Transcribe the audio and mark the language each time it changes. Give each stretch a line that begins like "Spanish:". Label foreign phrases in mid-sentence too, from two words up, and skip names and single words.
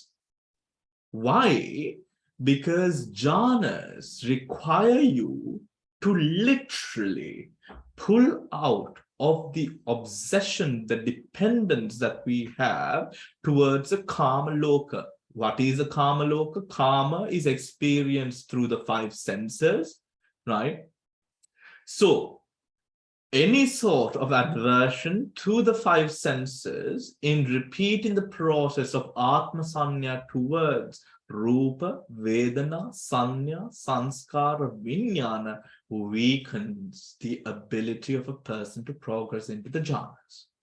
English: Why? Because jhanas require you to literally pull out of the obsession, the dependence that we have towards a
Pali: kama loka.
English: What is a
Pali: kama loka?
English: Kama is experienced through the five senses, right? So, any sort of aversion to the five senses in repeating the process of
Pali: Atma Sanya
English: towards
Pali: Rupa, Vedana, Sanya, Sanskara, Vinyana
English: weakens the ability of a person to progress into the jhanas.